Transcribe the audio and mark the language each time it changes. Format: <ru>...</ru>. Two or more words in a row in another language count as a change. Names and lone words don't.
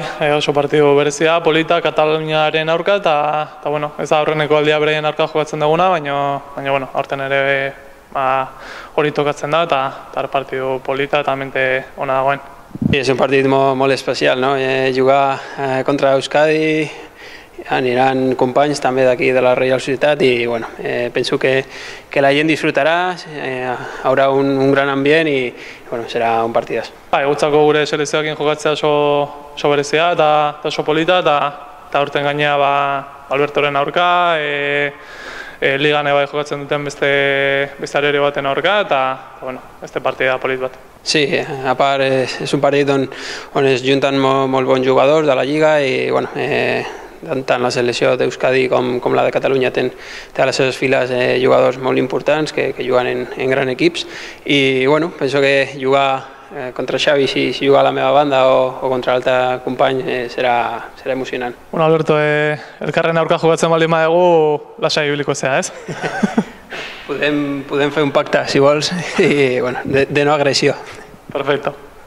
<eu>oso partidu berezia, polita, Kataluniaren aurka, eta bueno, ez da aurreneko aldia bereien aurka jokatzen duguna, baina bueno, aurten ere hori tokatzen da, eta partidu polita eta mente ona dagoen.</eu> <ca>Sí, és un partit molt especial, no? Jugar contra Euskadi, aniran companys també d'aquí de la Reial Societat i bueno, penso que la gent disfrutarà, haurà un gran ambient i bueno, serà un partidàs.</ca> <eu>Gutzako gure selezioakin jokatzea oso berezia eta oso polita, eta aurten gainea Albertoren aurka, ligan bai jokatzen duten beste arere baten aurka, eta bueno, este partida polit bat.</eu> <ca>Sí, a part és un partit on es junten molt bons jugadors de la Lliga i bueno, tant la selecció d'Euskadi com la de Catalunya té a les seves files jugadors molt importants que juguen en grans equips i bueno, penso que jugar contra Xavi, si juga a la meva banda o contra l'altre company serà emocionant.</ca> <eu>Bueno, Alberto, elkarren aurka jokatzen baldin badegu lasai ibiliko zea, ez?</eu> <ca>Podem fer un pacte, si vols, i bueno, de no agressió. Perfecto.</ca>